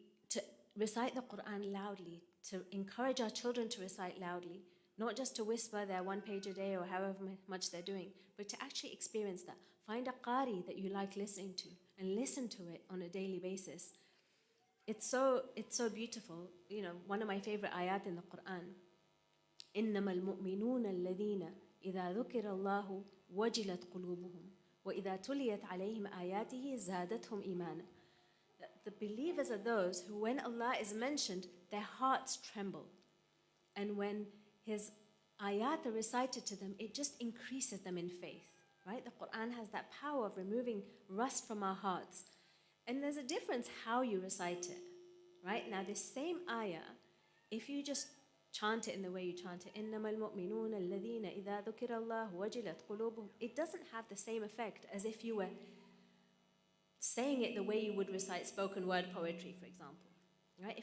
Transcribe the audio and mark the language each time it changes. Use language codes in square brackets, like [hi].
[en] To recite the Quran loudly, to encourage our children to recite loudly, not just to whisper their 1 page a day or however much they're doing, but to actually experience that. Find a qari that you like listening to and listen to it on a daily basis. It's so beautiful. One of my favorite ayat in the Quran, [ar] إنما المؤمنون الذين إذا ذكر الله وجلت قلوبهم وإذا تليت عليهم آياته زادتهم إيمانا. [en] The believers are those who, when Allah is mentioned, their hearts tremble. And when His ayat are recited to them, it just increases them in faith, right? The Quran has that power of removing rust from our hearts. And there's a difference how you recite it, right? Now, this same ayah, if you just chant it in the way you chant it, [ar] إِنَّمَا الْمُؤْمِنُونَ الَّذِينَ إِذَا ذُكِرَ اللَّهُ وَجِلَتْ قُلُوبُهُم, [en] it doesn't have the same effect as if you were saying it the way you would recite spoken word poetry, for example, right?